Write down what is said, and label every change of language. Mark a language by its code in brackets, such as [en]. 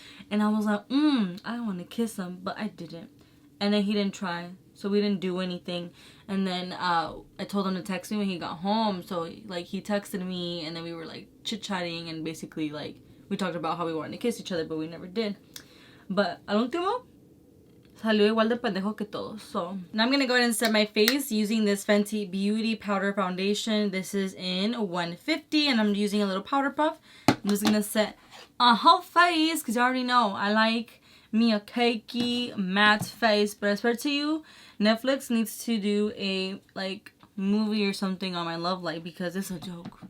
[en] And I was like, I want to kiss him. But I didn't. And then he didn't try. So we didn't do anything. And then I told him to text me when he got home. So, like, he texted me. And then we were, like, chit-chatting. And basically, like, we talked about how we wanted to kiss each other. But we never did. But [es] al último, salió igual de pendejo que todos. [en] So, now I'm going to go ahead and set my face using this Fenty Beauty Powder Foundation. This is in 150. And I'm using a little powder puff I'm just gonna set a whole face because you already know I like me a cakey matte face. But I swear to you, Netflix needs to do a like movie or something on my love life because it's a joke.